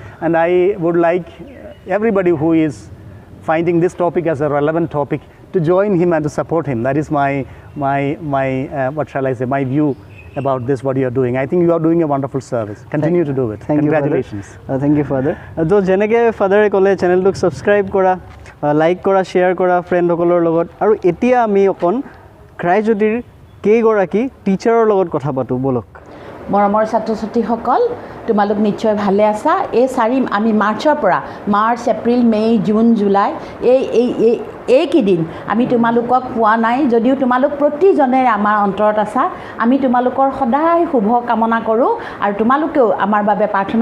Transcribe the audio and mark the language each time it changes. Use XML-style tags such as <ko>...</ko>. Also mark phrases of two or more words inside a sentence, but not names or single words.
<en>And I would like everybody who is finding this topic as a relevant topic to join him and to support him. That is my what shall I say, my view about this, what you are doing. I think you are doing a wonderful service. Continue to do it. Congratulations. Thank you, Father.</en> <as>So, jeneke Father kole channel to subscribe kora, like kora, share kora, friend hokolor logot. আৰু এতিয়া আমি অকণ Christjyotir কেইগৰাকী teacher লগত কথা পাতো বলক. মৰমৰ ছাত্ৰ ছাত্ৰীসকল তোমালোক নিশ্চয় ভালে আছা আমি মাৰ্চৰ পৰা মাৰ্চ এপ্ৰিল মে জুন জুলাই এইকেইদিন আমি তোমালোকক পোৱা নাই যদিও তোমালোক প্ৰতিজনেৰে আমাৰ অন্তৰত আছা আমি তোমালোকৰ সদায় শুভ কামনা কৰোঁ আৰু তোমালোকেও আমাৰ বাবে প্ৰাৰ্থনা</as>